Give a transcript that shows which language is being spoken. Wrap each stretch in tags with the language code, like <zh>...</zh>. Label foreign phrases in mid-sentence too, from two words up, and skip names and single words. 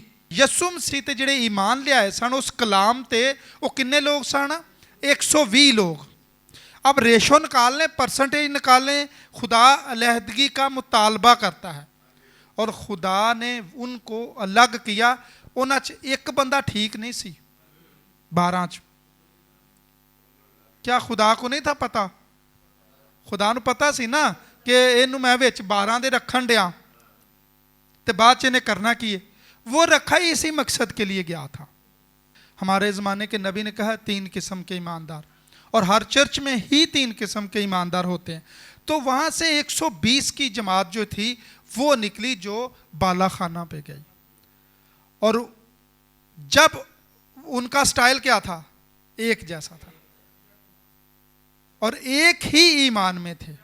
<pa>یسوع مسیح تے جڑے ایمان لے آئے سن اس کلام تے، وہ کنے لوگ سن؟</pa> <ur>120 لوگ۔ اب ریشو نکال لیں، پرسنٹیج نکال لیں، خدا علیحدگی کا مطالبہ کرتا ہے، اور خدا نے ان کو الگ کیا۔</ur> <pa>انہاں چ ایک بندہ ٹھیک نہیں سی 12 چ۔</pa> <ur>کیا خدا کو نہیں تھا پتا</ur> <pa>ਖੁਦਾ ਨੂੰ ਪਤਾ ਸੀ ਨਾ ਕਿ ਇਹਨੂੰ ਮੈਂ ਵਿੱਚ 12 ਦੇ ਰੱਖਣ ਡਿਆ ਤੇ ਬਾਅਦ ਚ ਇਹਨੇ करना ਕੀ है।</pa> <ur>وہ رکھا ہی اسی مقصد کے لیے گیا تھا۔ ہمارے زمانے کے نبی نے کہا 3 قسم کے ایماندار، اور ہر چرچ میں ہی 3 قسم کے ایماندار ہوتے ہیں. تو وہاں سے 120 کی جماعت جو تھی وہ نکلی جو بالا خانہ پہ گئی، اور جب ان کا سٹائل کیا تھا، ایک جیسا تھا اور ایک ہی ایمان میں تھے.</ur>